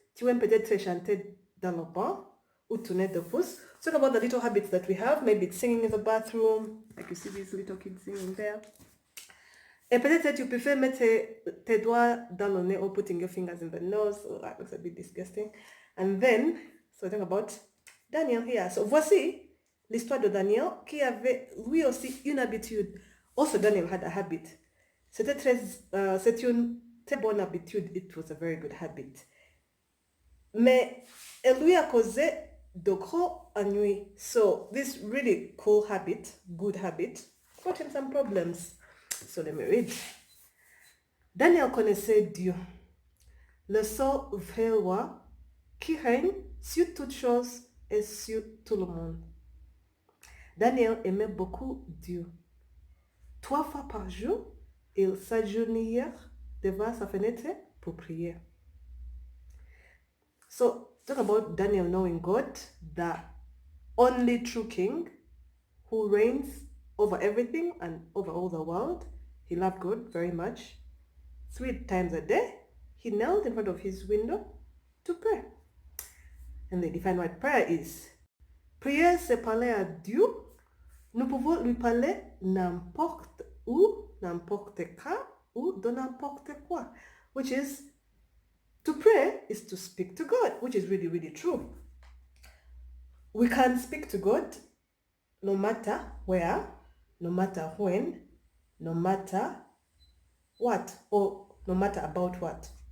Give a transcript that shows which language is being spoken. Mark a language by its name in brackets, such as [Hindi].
[French] Tu aimes peut-être chanter dans le bain ou tourner de pouce? [English] Talk about the little habits that we have. Maybe it's singing in the bathroom, like you see these little kids singing there. [French] Et peut-être tu préfères mettre tes doigts dans le nez [English] or putting your fingers in the nose. Oh, that looks a bit disgusting. And then, so talking about Daniel here. [French] So voici l'histoire de Daniel qui avait lui aussi une habitude. [English] Also, Daniel had a habit. [French] C'est une très bonne habitude. [English] It was a very good habit. [French] Mais elle lui a causé de gros ennuis. [English] So this really cool habit, good habit, got him some problems. So let me read. [French] Daniel connaissait Dieu, le seul vrai roi qui règne sur toutes choses et sur tout le monde. Daniel aimait beaucoup Dieu. 3 fois par jour, il s'agenouillait devant sa fenêtre pour prier. [English] So, talk about Daniel knowing God, the only true king who reigns over everything and over all the world. He loved God very much. 3 times a day, he knelt in front of his window to pray. And they define what prayer is. [French] Prier, c'est parler à Dieu. Nous pouvons lui parler n'importe où, n'importe quand, ou de n'importe quoi. [English] Which is, to pray is to speak to God, which is really, really true. We can speak to God no matter where, no matter when, no matter what, or no matter about what.